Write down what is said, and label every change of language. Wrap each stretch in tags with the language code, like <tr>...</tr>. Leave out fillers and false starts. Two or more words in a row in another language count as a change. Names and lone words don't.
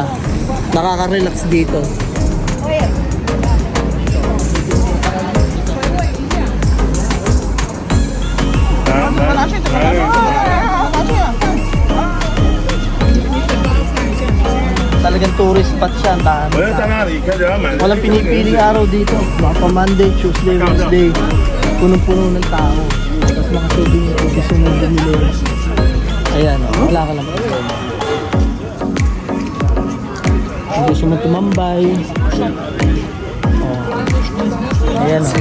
<tl>Nakaka-relax dito. Talagang</tl> <en>tourist spot</en> <tl>siya. Ang dami.</tl> <zh>我要在那里开始要买。</zh> <tl>Walang pinipiling araw dito. Baka pa</tl> <en>Monday, Tuesday, Wednesday.</en> <tl>Punong-puno ng tao. Tapos nakasubing yung gusto mong bumili. Ayan, wala ka lang problema. Kung gusto mong tumambay. Ayan o.</tl>